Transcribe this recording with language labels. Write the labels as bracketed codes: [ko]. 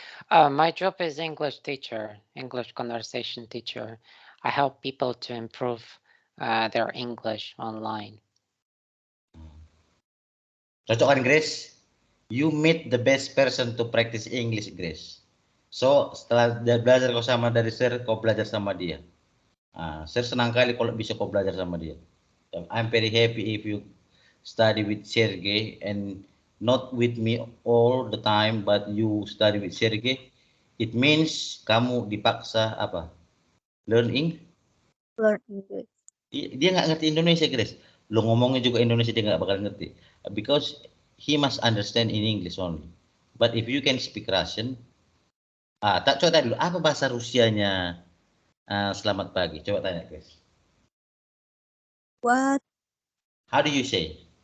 [en] My job is English teacher, English conversation teacher. I help people to improve their English online. [id] Cocok kan, Grace? [en] You meet the best person to practice English, Grace. [id] So, setelah belajar kau sama dari Sir, kau belajar sama dia. Sir senang kali kalau bisa kau belajar sama dia. [en] I'm very happy if you study with Sergey and not with me all the time, but you study with Sergey. It means [id] kamu dipaksa apa? [en] Learn English. Learn English. [id] Dia nggak ngerti Indonesia, Grace. Lo ngomongnya juga Indonesia dia nggak bakal ngerti. [en] Because he must understand in English only. But if you can speak Russian, [id] tak coba tanya dulu, apa bahasa Rusianya selamat pagi? Coba tanya, Grace. [en] What? How do you say?